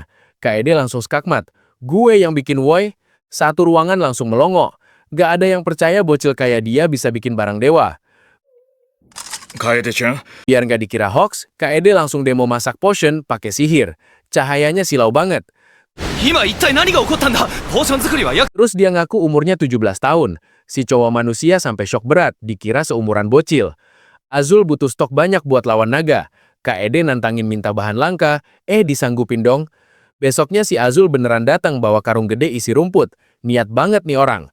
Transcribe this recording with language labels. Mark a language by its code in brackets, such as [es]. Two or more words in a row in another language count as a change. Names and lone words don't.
[id] Kaede langsung skakmat. Gue yang bikin woi. Satu ruangan langsung melongo. Gak ada yang percaya bocil kayak dia bisa bikin barang dewa. Kaede-chan, Biar nggak dikira hoax, Kaede langsung demo masak potion pakai sihir. Cahayanya silau banget. [ja] 今一体何が起こったんだ。ポーション作りは約 [id] Terus dia ngaku umurnya 17 tahun. Si cowok manusia sampai shock berat, dikira seumuran bocil. Azul butuh stok banyak buat lawan naga. Kaede nantangin minta bahan langka, disanggupin dong. Besoknya si Azul beneran datang bawa karung gede isi rumput. Niat banget nih orang.